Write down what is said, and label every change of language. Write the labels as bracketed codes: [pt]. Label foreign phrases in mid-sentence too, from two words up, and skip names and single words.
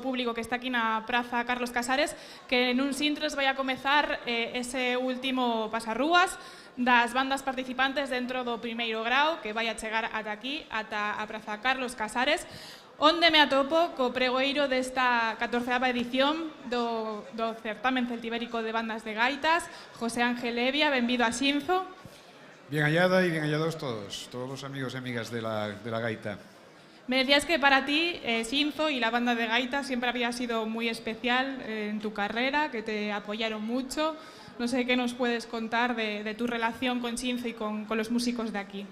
[gl] público que está aquí na Praza Carlos Casares, que nun sintres vai a comezar ese último pasarrúas das bandas participantes dentro do primeiro grau, que vai a chegar ata aquí, ata a Praza Carlos Casares, onde me atopo co pregoeiro desta 14ª edición do certamen celtibérico de bandas de gaitas, José Ángel Evia. Benvido a Xinzo. [es] Bien hallada y bien hallados todos los amigos y amigas de la gaita. Me decías que para ti Xinzo y la banda de gaitas siempre había sido muy especial en tu carrera, que te apoyaron mucho. No sé qué nos puedes contar de tu relación con Xinzo y con los músicos de aquí.